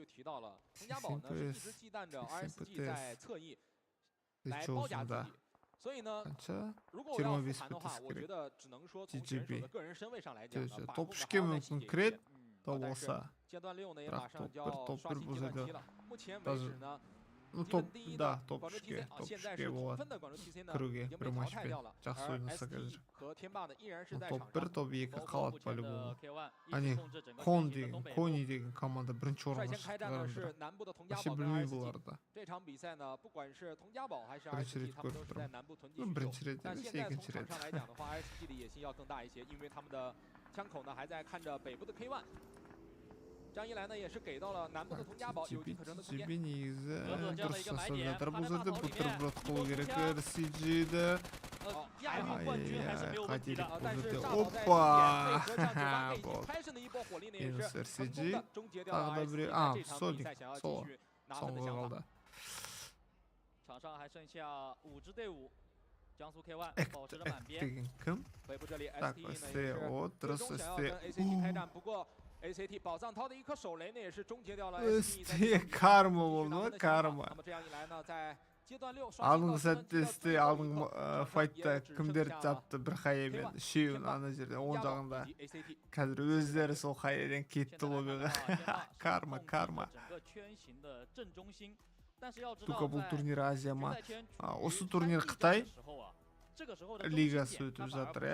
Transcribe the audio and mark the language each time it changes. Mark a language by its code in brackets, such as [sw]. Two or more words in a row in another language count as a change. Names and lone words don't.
[zh] 前面其实我们就提到了，佟家宝呢是一直忌惮着 RSG 在侧翼。来包夹自己。所以呢，如果我要复盘的话，我觉得只能说从选手的个人身位上来讲呢，把控的还要再细节一些。但是阶段6呢也马上就要刷新阶段7了。目前为止呢。 [kk] да, топшке болады. Кіруге бір матчпен жақсы ойнаса қазір. Топ 1, топ 2 қалады по-любому. Кони деген команда бірінші орынға шықтығарындар. Вообще білмей бұларды. Бірінші рет көріп тұрмын. Бірінші рет емес, екінші рет. [zh] 这样一来呢，也是给到了南部的佟家堡有机可乘的空间。 [kk] дұрыс жасап жатыр бұл жерде бутерброд қою керек CG'ді. Қателік бұл жерде. Опа! Минус RCG. Тағы да біреу. Сольник. Соңғы қалды. [zh] 场上还剩下5支队伍。江苏 K1 保持着满编。回复这里 ST 呢也是最终想要跟 ACT 开战，不过 ACT 宝藏涛的一颗手雷呢，也是终结掉了 ST [kk] карма болды, карма. [zh] 那么这样一来呢，在阶段6 [kk] алдыңғы сәтте ST алдыңғы файтта кімдер жапты бір хаямен үшеуін ана жерде оң жағында. Қазір өздері сол хаяден кетті лоббиға. Карма. Только бұл турнир Азия ма? Осы турнир Қытай лигасы өтіп жатыр, иә?